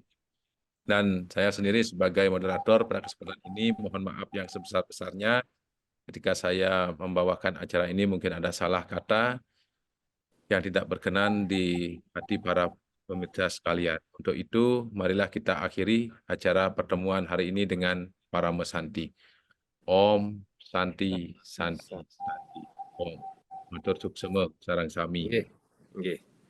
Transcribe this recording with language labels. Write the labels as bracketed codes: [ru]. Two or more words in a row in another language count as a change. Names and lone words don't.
[id] Dan saya sendiri sebagai moderator pada kesempatan ini mohon maaf yang sebesar-besarnya ketika saya membawakan acara ini mungkin ada salah kata yang tidak berkenan di hati para pemirsa sekalian. Untuk itu, marilah kita akhiri acara pertemuan hari ini dengan para mesanti. [sa] Om Santi Santi Santi. Om. [ban] Matur suksema sarang sami. Nggih. Nggih.